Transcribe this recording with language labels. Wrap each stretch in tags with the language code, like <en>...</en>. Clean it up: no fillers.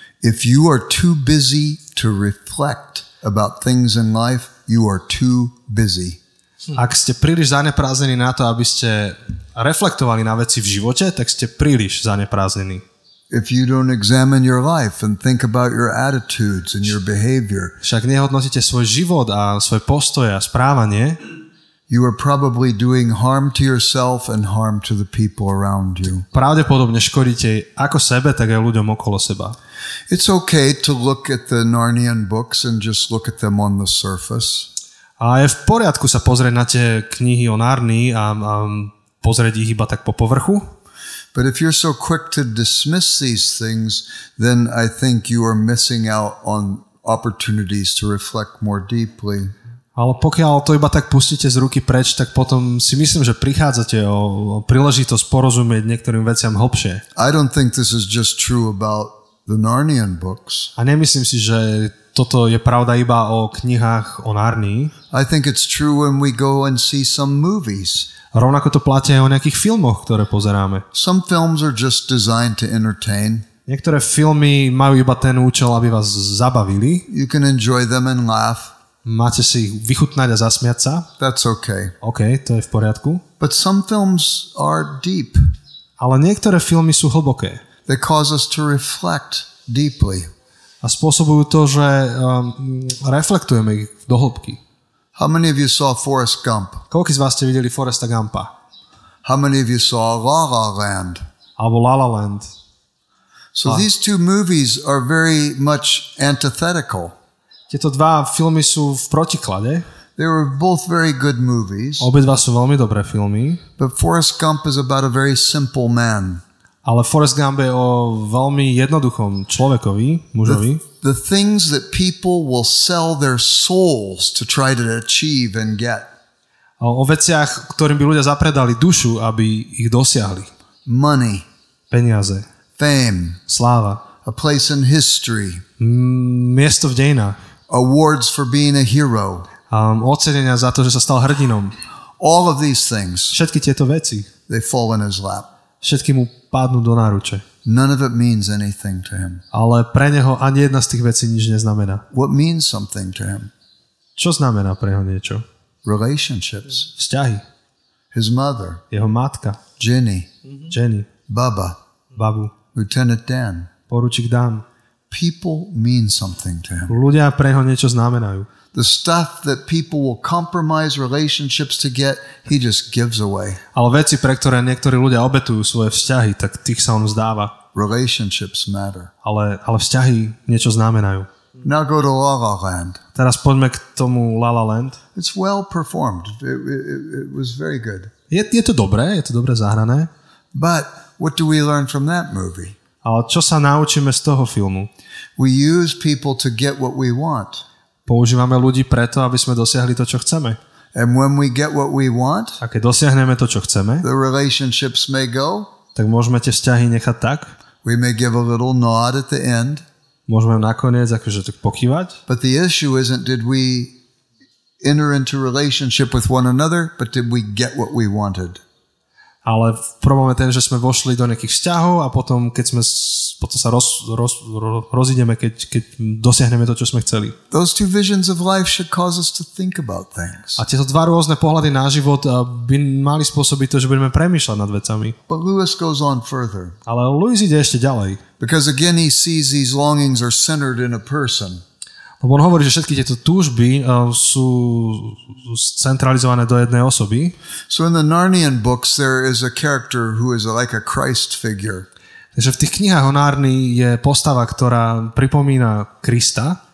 <en>If you are too busy to reflect about things in life, you are too busy.</en> <sk>Ak ste príliš zaneprázdnení na to, aby ste reflektovali na veci v živote, tak ste príliš zaneprázdnení.</sk> <en>If you don't examine your life and think about your attitudes and your behavior,</en> <sk>však nehodnotíte svoj život a svoj postoj a správanie,</sk> <en>you are probably doing harm to yourself and harm to the people around you.</en> <sk>Pravdepodobne škodíte ako sebe, tak aj ľuďom okolo seba.</sk> <en>It's okay to look at the Narnian books and just look at them on the surface.</en> <sk>A je v poriadku sa pozrieť na tie knihy o Narnii a pozrieť ich iba tak po povrchu.</sk> <en>But if you're so quick to dismiss these things, then I think you are missing out on opportunities to reflect more deeply.</en> <sk>Ale pokiaľ to iba tak pustíte z ruky preč, tak potom si myslím, že prichádzate o príležitosť porozumieť niektorým veciam hlbšie.</sk> <en>I don't think this is just true about the Narnian books.</en> <sk>A nemyslím si, že toto je pravda iba o knihách o Narnii.</sk> <en>I think it's true when we go and see some movies.</en> <sk>Rovnako to platí aj o nejakých filmoch, ktoré pozeráme.</sk> <en>Some films are just designed to entertain.</en> <sk>Niektoré filmy majú iba ten účel, aby vás zabavili.</sk> <en>You can enjoy them and laugh.</en> <sk>Máte si ich vychutnať a zasmiať sa.</sk> <en>That's okay.</en> <sk>OK, to je v poriadku.</sk> <en>But some films are deep.</en> <sk>Ale niektoré filmy sú hlboké.</sk> <en>They cause us to reflect deeply.</en> <sk>A spôsobujú to, že reflektujeme ich do hĺbky.</sk> <en>How many of you saw Forrest Gump?</en> <sk>Koľko z vás ste videli Forresta Gumpa?</sk> <en>How many of you saw La La Land?</en> <sk>Alebo La La Land.</sk> <en>So these two movies are very much antithetical.</en> <sk>Tieto dva filmy sú v protiklade.</sk> <en>They were both very good movies.</en> <sk>Obidva sú veľmi dobré filmy.</sk> <en>But Forrest Gump is about a very simple man.</en> <sk>Ale Forrest Gump je o veľmi jednoduchom človekovi, mužovi.</sk> <en>The things that people will sell their souls to try to achieve and get.</en> <sk>O veciach, ktorým by ľudia zapredali dušu, aby ich dosiahli.</sk> <en>Money.</en> <sk>Peniaze.</sk> <en>Fame.</en> <sk>Sláva.</sk> <en>A place in history.</en> <sk>Miesto v dejinách.</sk> <en>Awards for being a hero.</en> <sk>Ocenenia za to, že sa stal hrdinom.</sk> <en>All of these things.</en> <sk>Všetky tieto veci.</sk> <en>They fall in his lap.</en> <sk>Všetky mu padnú do náruče.</sk> <en>None of it means anything to him.</en> <sk>Ale pre neho ani jedna z tých vecí nič neznamená.</sk> <en>What means something to him?</en> <sk>Čo znamená pre neho niečo?</sk> <en>Relationships.</en> <sk>Vzťahy.</sk> <en>His mother.</en> <sk>Jeho matka.</sk> <en>Jenny. Baba.</en> <sk>Babu.</sk> <en>Lieutenant Dan.</en> <sk>Poručík Dan.</sk> <en>People mean something to him.</en> <sk>Ľudia pre neho niečo znamenajú.</sk> <en>The stuff that people will compromise relationships to get, he just gives away.</en> <sk>Ale veci, pre ktoré niektorí ľudia obetujú svoje vzťahy, tak tých sa on vzdáva.</sk> <en>Relationships matter.</en> <sk>Ale vzťahy niečo znamenajú.</sk> <en>Now go to La La Land.</en> <sk>Teraz poďme k tomu La La Land.</sk> <en>It's well performed. It was very good.</en> <sk>Je to dobré, zahrané.</sk> <en>But what do we learn from that movie?</en> <sk>Ale čo sa naučíme z toho filmu?</sk> <en>We use people to get what we want.</en> <sk>Používame ľudí preto, aby sme dosiahli to, čo chceme.</sk> <en>And when we get what we want,</en> <sk>a keď dosiahneme to, čo chceme,</sk> <en>the relationships may go.</en> <sk>Tak môžeme tie vzťahy nechať tak.</sk> <en>We may give a little nod at the end.</en> <sk>Môžeme nakoniec akože tak pokývať.</sk> <en>But the issue isn't did we enter into relationship with one another, but did we get what we wanted.</en> <sk>Ale problém je ten, že sme vošli do nejakých vzťahov a potom, keď sa rozídeme, keď dosiahneme to, čo sme chceli.</sk> <en>Those two visions of life should cause us to think about things.</en> <sk>A tieto dva rôzne pohľady na život by mali spôsobiť to, že budeme premýšľať nad vecami.</sk> <en>But Lewis goes on further.</en> <sk>Ale Lewis ide ešte ďalej.</sk> <en>Because again he sees these longings are centered in a person.</en> <sk>Lebo on hovorí, že všetky tieto túžby sú centralizované do jednej osoby.</sk> <en>So in the Narnian books there is a character who is like a Christ figure.</en> <sk>Takže v tých knihách o Nárnii je postava, ktorá pripomína Krista.</sk>